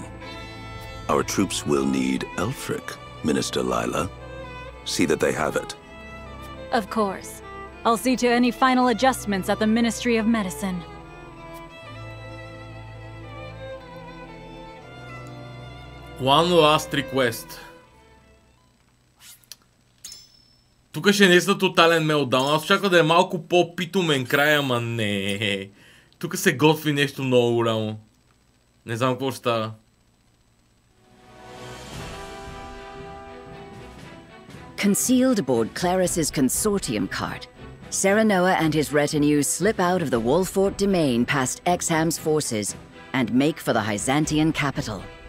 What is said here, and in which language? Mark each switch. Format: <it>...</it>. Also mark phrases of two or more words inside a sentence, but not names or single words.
<en>Our troops will need Elfric, Minister Lila. See that they have it. Of course. I'll see to any final adjustments at the Ministry of Medicine. One last request.</en> <bg>Тук ще не са тотален мелдаун. Аз очаква да е малко по-питомен край, ама не. Тук се готви нещо много голямо. Не знам какво ще става.</bg> <en>Concealed aboard Claris's consortium cart, Serenoa and his retinue slip out of the Wolfort domain past Exham's forces and make for the Hyzantian capital.</en>